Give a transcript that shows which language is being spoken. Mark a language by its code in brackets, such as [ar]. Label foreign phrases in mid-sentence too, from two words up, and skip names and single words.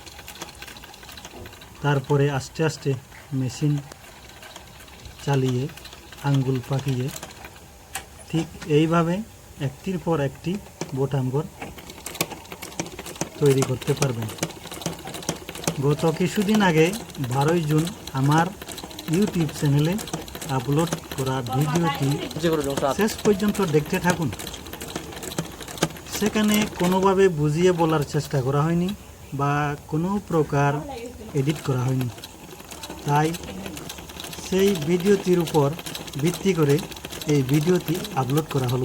[bn] তারপরে আস্তে আস্তে মেশিন চালিয়ে আঙুল পাকিয়ে ঠিক এইভাবে একটির পর একটি বোতামঘর তৈরি করতে পারবেন। গত কিছুদিন আগে 12 জুন আমার ইউটিউব চ্যানেলে আপলোড করা ভিডিওটি শেষ পর্যন্ত দেখতে থাকুন। সেখানে কোনোভাবে বুঝিয়ে বলার চেষ্টা করা হয়নি বা কোনো প্রকার এডিট করা হয়নি, তাই সেই ভিডিওটির উপর ভিত্তি করে এই ভিডিওটি আপলোড করা হলো।